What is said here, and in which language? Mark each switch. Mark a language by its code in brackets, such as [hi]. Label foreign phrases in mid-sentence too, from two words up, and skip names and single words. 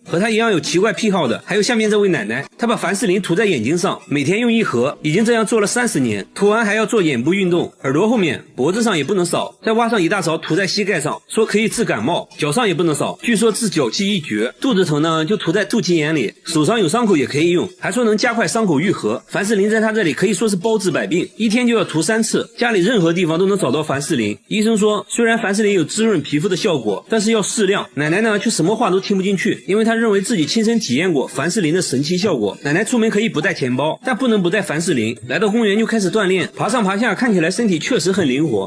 [zh] 和他一樣有奇怪癖好的還有下面這位奶奶，她把凡士林塗在眼睛上，每天用1盒，已經這樣做了30年，塗完還要做眼部運動，耳朵後面脖子上也不能掃，再挖上1大勺塗在膝蓋上，說可以治感冒，腳上也不能掃，據說治腳氣一絕。肚子疼呢就涂在肚脐眼裡，手上有傷口也可以用，還說能加快傷口愈合。凡士林在他這裡可以說是包治百病，一天就要塗3 次，家裡任何地方都能找到凡士林。醫生說雖然凡士林有滋潤皮膚的效果，但是要適量。奶奶呢卻什麼話都聽不進去，因為她認為自己親身體驗過凡士林的神奇效果。奶奶出門可以不帶錢包，但不能不帶凡士林。來到公園就開始鍛鍊，爬上爬下，看起來身體確實很靈活。